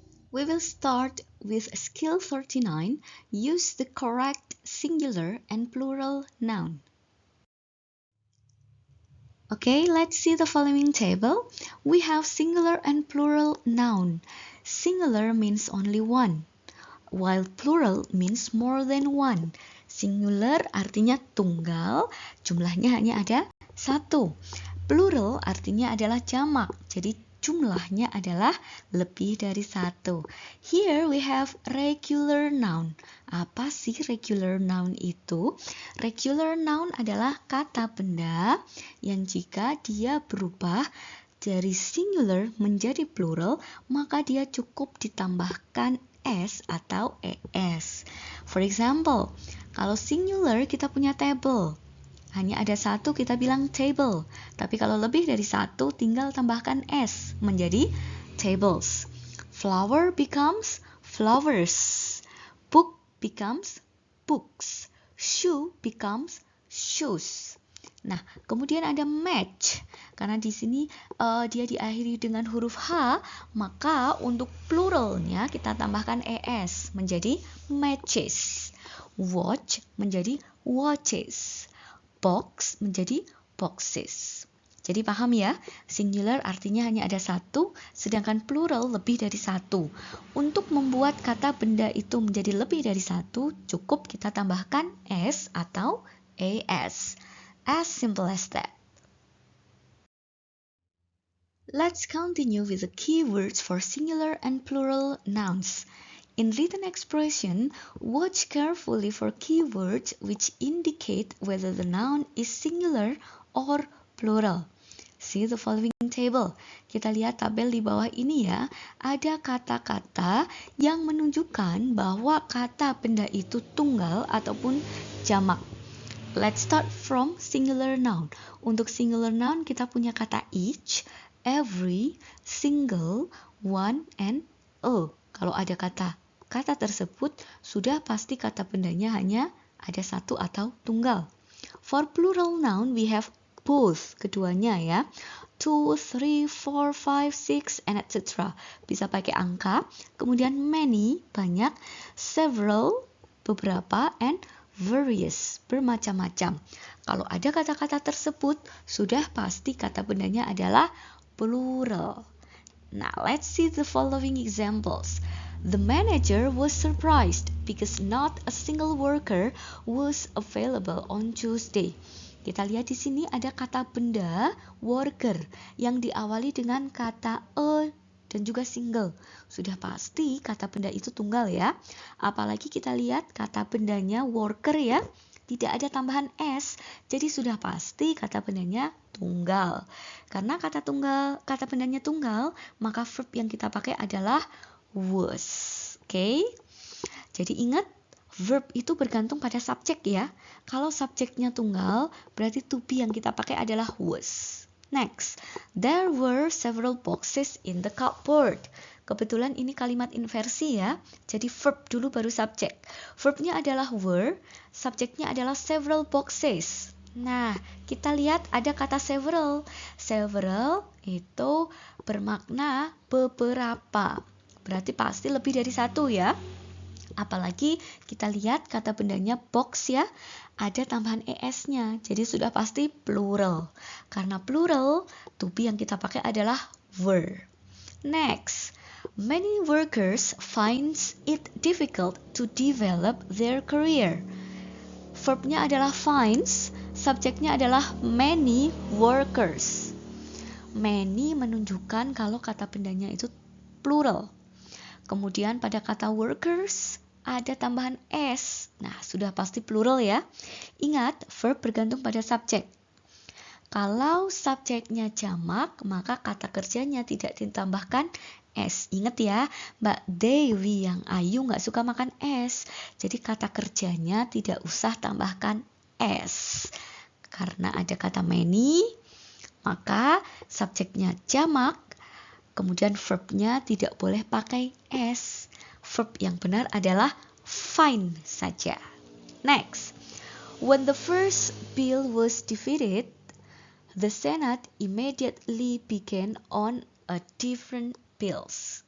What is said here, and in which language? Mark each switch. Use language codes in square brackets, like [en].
[en] We will start with skill 39. Use the correct singular and plural noun. Okay, let's see the following table. We have singular and plural noun. Singular means only one, while plural means more than one. [id] Singular artinya tunggal, jumlahnya hanya ada satu. Plural artinya adalah jamak, jadi jumlahnya adalah lebih dari satu. [en] Here we have regular noun. [id] Apa sih regular noun itu? Regular noun adalah kata benda yang jika dia berubah dari singular menjadi plural, maka dia cukup ditambahkan s atau es. [en] For example, [id] kalau singular kita punya table. Hanya ada satu kita bilang table. Tapi kalau lebih dari satu tinggal tambahkan s menjadi tables. [en] Flower becomes flowers. Book becomes books. Shoe becomes shoes. [id] Nah, kemudian ada match. Karena di sini dia diakhiri dengan huruf H, maka untuk pluralnya kita tambahkan es menjadi matches. Watch menjadi watches. Box menjadi boxes. Jadi paham ya, singular artinya hanya ada satu, sedangkan plural lebih dari satu. Untuk membuat kata benda itu menjadi lebih dari satu, cukup kita tambahkan s atau as. [en] As simple as that. Let's continue with the keywords for singular and plural nouns. In written expression, watch carefully for keywords which indicate whether the noun is singular or plural. See the following table. [id] Kita lihat tabel di bawah ini ya. Ada kata-kata yang menunjukkan bahwa kata benda itu tunggal ataupun jamak. Let's start from singular noun. Untuk singular noun kita punya kata each, every, single, one, and a. Kalau ada kata tersebut, sudah pasti kata bendanya hanya ada satu atau tunggal. [en] For plural noun, we have both, [id] keduanya ya. 2, 3, 4, 5, 6, [en] and etc. [id] Bisa pakai angka. Kemudian many, banyak. Several, beberapa. [en] And various, bermacam-macam. [id] Kalau ada kata-kata tersebut, sudah pasti kata bendanya adalah plural. [en] Now, let's see the following examples. The manager was surprised because not a single worker was available on Tuesday. [id] Kita lihat di sini ada kata benda worker yang diawali dengan kata a dan juga single. Sudah pasti kata benda itu tunggal ya. Apalagi kita lihat kata bendanya worker ya. Tidak ada tambahan s, jadi sudah pasti kata bendanya tunggal. Karena kata bendanya tunggal, maka verb yang kita pakai adalah was. Oke? Jadi ingat, verb itu bergantung pada subjek ya. Kalau subjeknya tunggal, berarti to be yang kita pakai adalah was. [en] Next, there were several boxes in the cupboard. [id] Kebetulan ini kalimat inversi ya. Jadi verb dulu baru subjek. Verbnya adalah were, subjeknya adalah several boxes. Nah, kita lihat ada kata several. Several itu bermakna beberapa. Berarti pasti lebih dari satu ya. Apalagi kita lihat kata bendanya box ya, ada tambahan es-nya. Jadi sudah pasti plural. Karena plural, to be yang kita pakai adalah were. [en] Next, many workers finds it difficult to develop their career. [id] Verbnya adalah finds, subjeknya adalah many workers. Many menunjukkan kalau kata bendanya itu plural. Kemudian pada kata workers ada tambahan s. Nah, sudah pasti plural ya. Ingat, verb bergantung pada subjek. Kalau subjeknya jamak, maka kata kerjanya tidak ditambahkan s. Ingat ya, Mbak Dewi yang Ayu nggak suka makan es. Jadi kata kerjanya tidak usah tambahkan s. Karena ada kata many, maka subjeknya jamak, kemudian verbnya tidak boleh pakai s. Verb yang benar adalah find saja. [en] Next, when the first bill was defeated, the Senate immediately began on a different bills.